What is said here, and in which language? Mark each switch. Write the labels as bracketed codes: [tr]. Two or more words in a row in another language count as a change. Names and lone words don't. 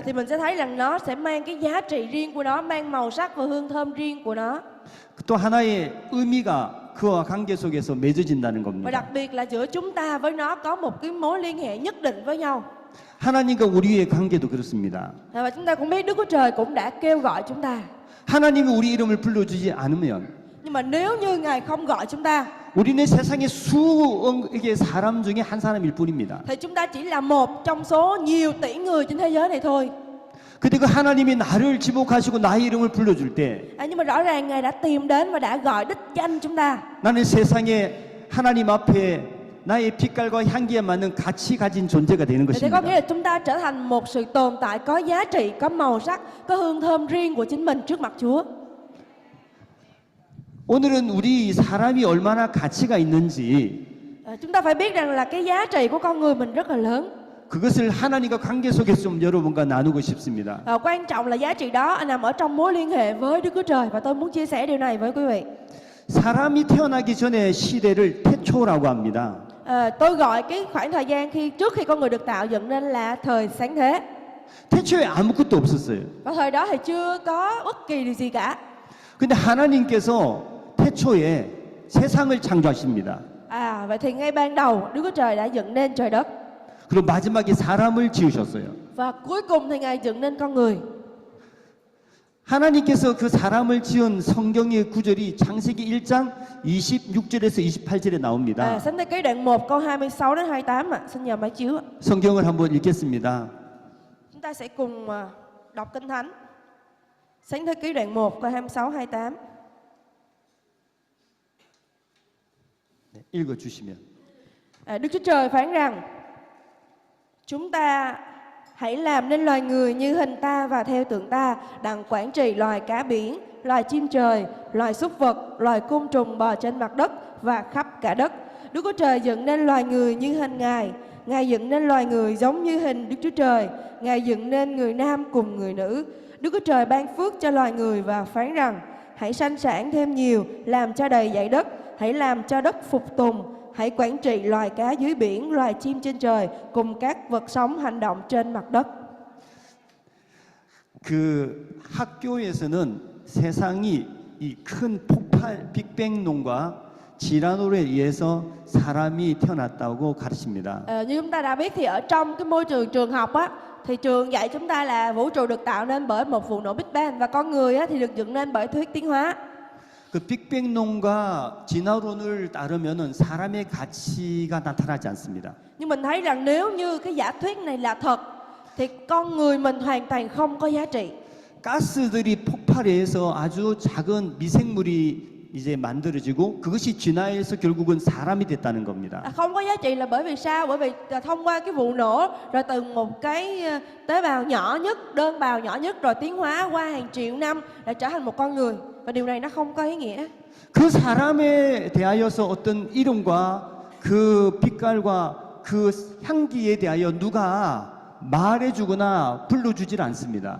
[vi] thì mình sẽ thấy rằng nó sẽ mang cái giá trị riêng của nó, mang màu sắc và hương thơm riêng của nó. [ko] 또 하나의 의미가 그와 관계 속에서 맺어진다는 [vi] Và [ko] 겁니다. [vi] đặc biệt là giữa chúng ta với nó có một cái mối liên hệ nhất định với nhau. [ko] 하나님과 우리의 관계도 그렇습니다. [vi] Và chúng ta cũng biết Đức Chúa Trời cũng đã kêu gọi chúng ta. [ko] 하나님이 우리 이름을 불러주지 않으면 [vi] Nhưng mà nếu như Ngài không gọi chúng ta, [ko] 우리는 세상의 수억의 사람 중에 한 사람일 뿐입니다. [vi] thì chúng ta chỉ là một trong số nhiều tỷ người trên thế giới này thôi. [ko] 근데 그 하나님이 나를 지목하시고 나의 이름을 불러줄 때 [vi] Nhưng mà rõ ràng Ngài đã tìm đến và đã gọi đích danh chúng ta. [ko] 나는 세상에 하나님 앞에 나의 빛깔과 향기에 맞는 가치 가진 존재가 되는 [vi] Thì có nghĩa [ko] 것입니다. [vi] là chúng ta trở thành một sự tồn tại có giá trị, có màu sắc, có hương thơm riêng của chính mình trước mặt Chúa. [ko] 오늘은 우리 사람이 얼마나 가치가 있는지 [vi] Chúng ta phải biết rằng là cái giá trị của con người mình rất là lớn. [ko] 그것을 하나님과 관계 속에서 좀 여러분과 나누고 싶습니다. [vi] Quan trọng là giá trị đó nằm ở trong mối liên hệ với Đức Chúa Trời, và tôi muốn chia sẻ điều này với quý vị. [ko] 사람이 태어나기 전에 시대를 태초라고 합니다. [vi] Tôi gọi cái khoảng thời gian trước khi con người được tạo dựng nên là thời sáng thế. [ko] 태초에 아무것도 없었어요. [vi] Và thời đó thì chưa có bất kỳ điều gì cả. [ko] 근데 하나님께서 태초에 세상을 창조하십니다. [vi] Vậy thì ngay ban đầu Đức Chúa Trời đã dựng nên trời đất. [ko] 그리고 마지막에 사람을 지으셨어요. [vi] Và cuối cùng thì Ngài dựng nên con người. [ko] 하나님께서 그 사람을 지은 성경의 구절이 창세기 1장 26절에서 28절에 나옵니다. [vi] Sáng thế ký đoạn 1 câu 26 đến 28 ạ. Xin nhờ máy chiếu ạ. [ko] 성경을 한번 읽겠습니다. [vi] Chúng ta sẽ cùng đọc Kinh Thánh. Sáng thế ký đoạn 1 câu 26 28. [ko] 네, 읽어 주시면. [vi] Đức Chúa Trời phán rằng: chúng ta hãy làm nên loài người như hình ta và theo tượng ta, đặng quản trị loài cá biển, loài chim trời, loài súc vật, loài côn trùng bò trên mặt đất và khắp cả đất. Đức Chúa Trời dựng nên loài người như hình Ngài. Ngài dựng nên loài người giống như hình Đức Chúa Trời. Ngài dựng nên người nam cùng người nữ. Đức Chúa Trời ban phước cho loài người và phán rằng: hãy sanh sản thêm nhiều, làm cho đầy dãy đất, hãy làm cho đất phục tùng. Hãy quản trị loài cá dưới biển, loài chim trên trời, cùng các vật sống hành động trên mặt đất. [ko] 그 학교에서는 세상이 이 큰 폭발 빅뱅론과 지라노에 의해서 사람이 태어났다고 가르칩니다. [vi] Như chúng ta đã biết thì ở trong cái môi trường trường học á, thì trường dạy chúng ta là vũ trụ được tạo nên bởi một vụ nổ Big Bang và con người á, thì được dựng nên bởi thuyết tiến hóa. [ko] 그 빅뱅론과 진화론을 따르면은 사람의 가치가 나타나지 않습니다. [vi] Nhưng mình thấy rằng nếu như cái giả thuyết này là thật thì con người mình hoàn toàn không có giá trị. [ko] 가스들이 폭발해서 아주 작은 미생물이 이제 만들어지고 그것이 진화해서 결국은 사람이 됐다는 겁니다. [vi] Không có giá trị là bởi vì sao? Bởi vì thông qua cái vụ nổ rồi từ một cái tế bào nhỏ nhất, đơn bào nhỏ nhất rồi tiến hóa qua hàng triệu năm để trở thành một con người. Và điều này nó không có ý nghĩa. [ko] 그 사람에 대하여서 어떤 이름과 그 빛깔과 그 향기에 대하여 누가 말해주거나 불러주질 않습니다.